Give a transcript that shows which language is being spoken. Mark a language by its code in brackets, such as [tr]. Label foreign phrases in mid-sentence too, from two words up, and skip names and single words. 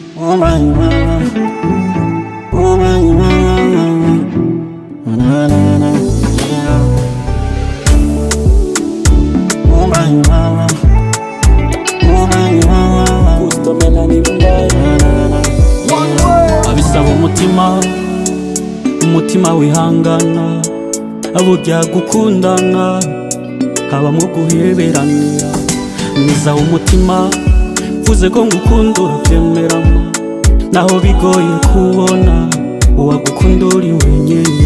[en] Oh my mama, oh my mama, na na na. Oh my mama, oh my mama, Gusto Melanie Mumbai. [rn] Abisaba umutima wihangana, burya gukundana habamwo guheberanira. Mwiza w'umutima vuze ko ngukunda uravyemerama, naho bigoye kubona uwagukunda uri wenyene.